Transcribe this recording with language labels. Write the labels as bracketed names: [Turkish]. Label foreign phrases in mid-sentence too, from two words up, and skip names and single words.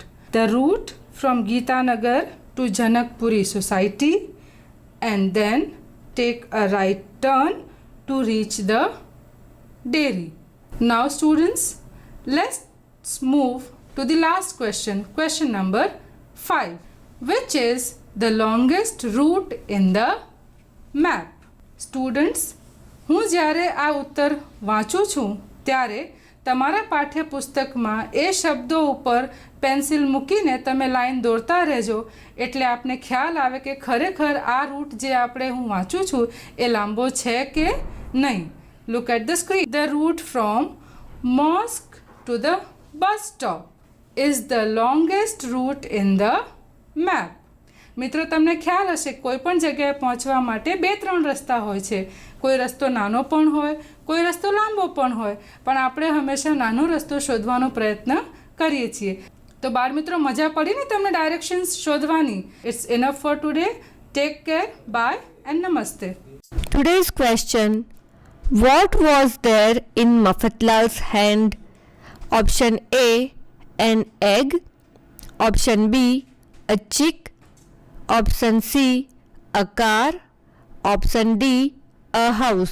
[English] The route from Geetanagar to Janakpuri Society and then take a right turn to reach the dairy. Now students, let's move to the last question, question number 5. Which is the longest route in the map? Students, [Gujarati] હું જ્યારે આ ઉત્તર વાંચું છું ત્યારે તમારા પાઠ્યપુસ્તકમાં એ શબ્દો ઉપર પેન્સિલ મૂકીને તમે લાઈન દોરતા રહેજો એટલે આપને ખ્યાલ આવે કે ખરેખર આ રૂટ જે આપણે હું વાંચું છું એ લાંબો છે કે નહીં. [English] Look at the screen. The route from mosque to the bus stop is the longest route in the map. [Gujarati] મિત્રો તમને ખ્યાલ હશે કોઈ પણ જગ્યાએ પહોંચવા માટે 2-3 રસ્તા હોય છે. કોઈ રસ્તો નાનો પણ હોય, કોઈ રસ્તો લાંબો પણ હોય, પણ આપણે હંમેશા નાનો રસ્તો શોધવાનો પ્રયત્ન કરીએ છીએ. તો બાળ મિત્રો મજા પડી ને તમને ડાયરેક્શન્સ શોધવાની. [English] It's enough for today. Take care, bye and namaste. Today's question: What was there in Mafatlal's hand? Option A, an egg. Option B, a chick. Option C, a car. Option D, a house.